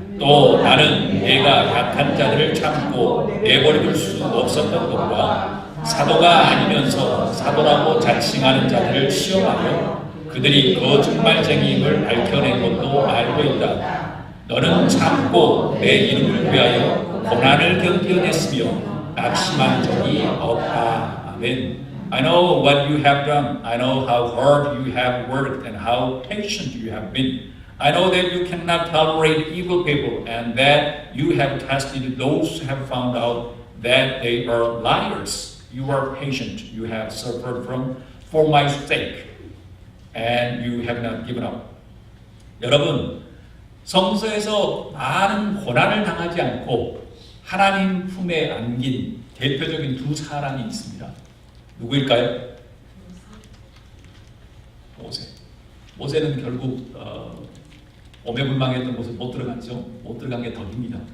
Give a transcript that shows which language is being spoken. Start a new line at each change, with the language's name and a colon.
Korean: 또 나는 내가 약한 자들을 참고 내버려둘 수 없었던 것과 사도가 아니면서 사도라고 자칭하는 자들을 시험하여 그들이 거짓말쟁이임을 밝혀낸 것도 알고 있다. 너는 참고 내 이름을 위하여 고난을 견뎌냈으며 낙심한 적이 없다. 아멘.
English: I know what you have done. I know how hard you have worked and how patient you have been. I know that you cannot tolerate evil people and that you have tested those who have found out that they are liars. You are patient. You have suffered for my sake and you have not given up.
Korean: 여러분, 성서에서 많은 고난을 당하지 않고 하나님 품에 안긴 대표적인 두 사람이 있습니다. 누구일까요? 모세. 모세는 결국 오매불망했던 곳에 못 들어갔죠. 못 들어간 게 더 힘이다.